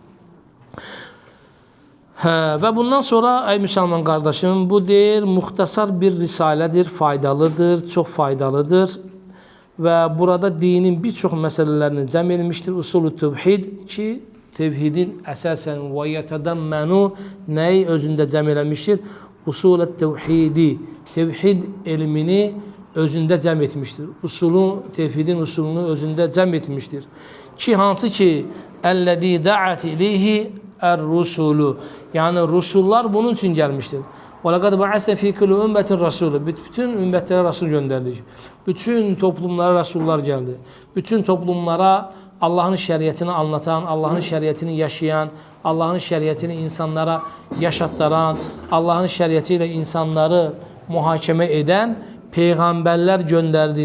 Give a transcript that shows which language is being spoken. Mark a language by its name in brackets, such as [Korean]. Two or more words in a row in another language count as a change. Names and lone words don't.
[Turkish] Ve bundan sonra ey Müslüman kardeşim bu değil muhtasar bir risaledir, faydalıdır, çok faydalıdır ve burada dinin birçok meselelerini cəm edilmiştir. [Azerbaijani] Usulü tevhid ki tevhidin əsasən və yətədəmmənu nəyi özündə cəm eləmişdir? Usulət tevhidi, tevhid elmini özündə cəm etmişdir. Tevhidin usulunu özündə cəm etmişdir. Ki, hansı ki, [Arabic] الذي دعت إليه الرسل, [Azerbaijani] yəni rusullar bunun üçün gəlmişdir. [Arabic] وَلَقَدْ بَعَثْنَا فِي كُلِّ أُمَّةٍ رَسُولًا. [Azerbaijani] Bütün ümmətlərə Rasul göndərdik. Bütün toplumlara Rasullar gəldi. Bütün toplumlara Allahın şəriətini anlatan, Allahın şəriətini yaşayan, Allahın şəriətini insanlara yaşatdıran, Allahın şəriəti ilə insanları mühakimə edən peyğəmbərlər göndərdi.